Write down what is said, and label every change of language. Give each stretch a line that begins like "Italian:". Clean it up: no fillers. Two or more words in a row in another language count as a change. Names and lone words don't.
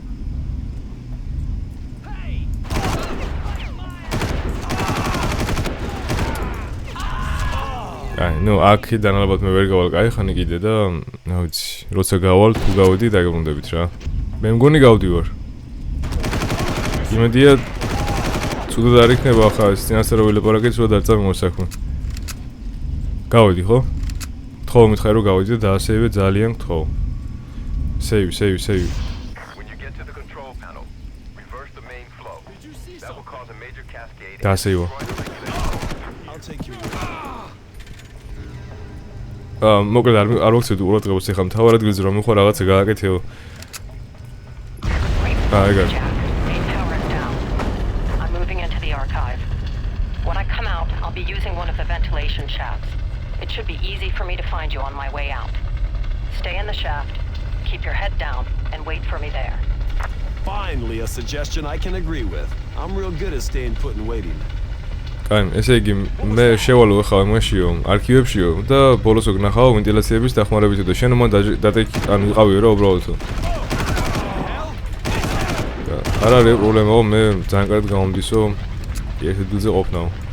Georgian: ნუ აქედან ალბათ მე ვერ გავალ კაიხანი კიდე და რა ვიცი, როცა გავალ თუ გავედი დაგებრუნდებით რა. მე მგონი გავდივარ. იმედია ცუდად არ იქნება ახლა ეს წინასწარ რო ვილაპარაკეთ, რომ არ წამოვა საქმე. გავედი ხო? თხოვ მითხარი რომ გავედი და დაასეივე ძალიან გთხოვ. Save.
English: When you get to the control panel, reverse the main flow. That will cause a major cascade.
Georgian: დაასეივო.
English: I'll take you.
Georgian: მოკლედ არ მოგცეთ ყურადღებას ეხლა მთავარ ადგილზე რომ მიხარ რაღაცა გააკეთეო. ეგარ.
English: I'm moving into the archive. When I come out, I'll be using one of the ventilation shafts. It should be easy for me to find you on my way out. Stay in the shaft, keep your head down, and wait for me there. Finally, a suggestion I can agree with. I'm real good at staying put and waiting.
Georgian: კაი, ესე იგი მე შევალო ახლა იმაშიო, არქივებშიო და ბოლოს ვგნახავ ვენტილაციების დახმარებით და შენ მან ანუ იყავიო რა უბრალოდ. არ არის პრობლემაო, მე ძალიან კარგად გამომდისო ერთ ადგილზე ყოფნაო.